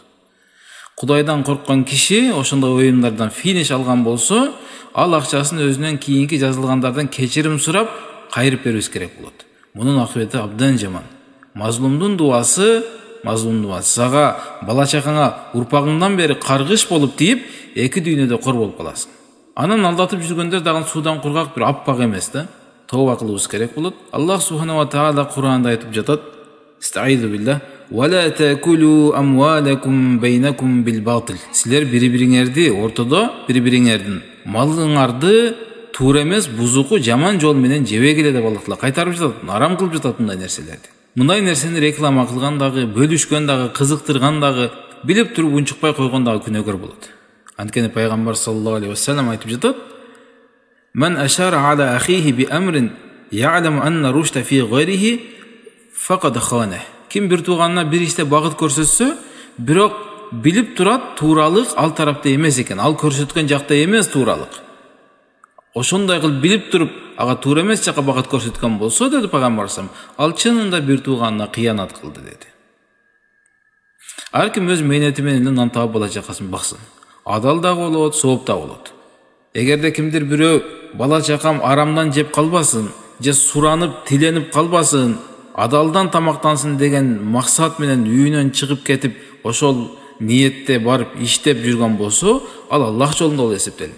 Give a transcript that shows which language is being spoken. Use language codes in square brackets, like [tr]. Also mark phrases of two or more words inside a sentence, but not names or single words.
[ky] Кудайдан корккон киши ошондой оюндардан финиш алган болсо, ал акчасын өзүнөн кийинки жазылгандардан кечирим сурап, кайрып берүүсү керек болот. Мунун акыбети абдан жаман. Мазлумдун дуасы сага, бала чакаңа урпагыңдан бери каргыш болуп тийип, эки дүйнөдө кор болуп каласың. Анан алдатып жүргөндөр дагы суудан кургак бир аппак эмес да. Тооба кылыбыз керек болот. [ar] الله سبحانه وتعالى [ky] Кур'анда айтып жатат: [ar] "أستعيذ بالله، ولا تأكلوا أموالكم بينكم بالباطل." [ky] Силер бири-бириңерди ортодо, бири-бириңердин малыңарды туура эмес, бузуку, жаман жол менен жебегиле деп Аллах таала кайтарып жатат. Арам кылып жатат мындай нерселерди. Мындай нерсени реклама кылган дагы, бөлүшкөн дагы, кызыктырган дагы, билип туруп унчукпай койгон дагы күнөөкөр болот. Анткени пайгамбар [ar] صلى الله عليه وسلم [ky] айтып жатат: [ar] "من أشار على أخيه بأمر يعلم أن الرشد في غيره فقد خان." [ky] Ким бир тууганына бир иште багыт көрсөтсө, бирок билип турат тууралык ал тарапта эмес экен, ал көрсөткөн жакта эмес тууралык. Ошондой кылып билип туруп, ага туура эмес жакка багыт көрсөткөн болсо, деди пайгамбар [ar] صلى الله عليه وسلم, [ky] ал чынында бир тууганына кыянат кылды деди. Ар ким өз мээнети менен нан таап бала чакасын баксын. Адал да болот, сооп да болот. Эгерде кимдир бирөө бала чакам арамдан жеп калбасын, же суранып, тиленип калбасын, адалдан тамактансын деген максат менен үйүнөн чыгып кетип, ошол ниетте барып иштеп жүргөн болсо, ал Аллах жолунда болуп эсептелет.